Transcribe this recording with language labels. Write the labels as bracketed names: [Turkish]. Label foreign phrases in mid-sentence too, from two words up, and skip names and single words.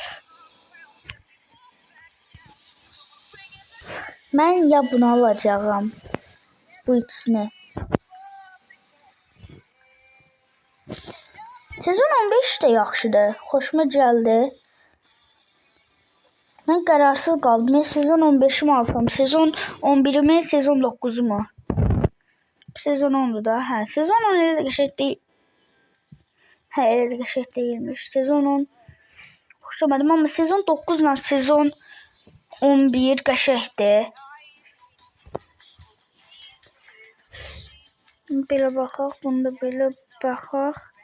[Azerbaijani] Mən ya bunu alacağım. Bu ikisini. Sezon 15 də yaxşıdır. Xoşuma gəldi. Mən qərarsız qaldım. Ya sezon 15'i mi alsam? Sezon 11'i mi? Sezon 9'u mu? Sezon 10'du da. Hə, sezon 10 elə də qəşəng deyil. Hə, elə də qəşəng deyilmiş. Sezon 10 xoşlamadım, amma sezon 9 ilə sezon 11 qəşəngdir. Belə baxaq, bunu da belə baxaq.